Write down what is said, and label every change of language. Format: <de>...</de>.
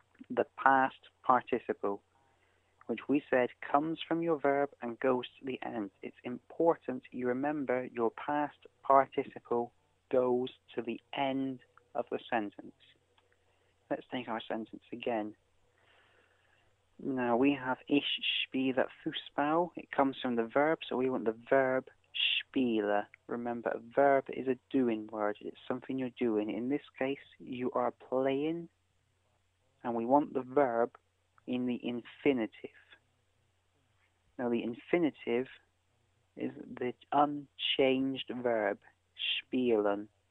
<en>The past participle, which we said comes from your verb and goes to the end. It's important you remember your past participle goes to the end of the sentence. Let's take our sentence again. Now we have</en> <de>ich spiele Fußball.</de> <en>It comes from the verb, so we want the verb spiele. Remember, a verb is a doing word. It's something you're doing. In this case, you are playing, and we want the verb in the infinitive. Now the infinitive is the unchanged verb, spielen.</en>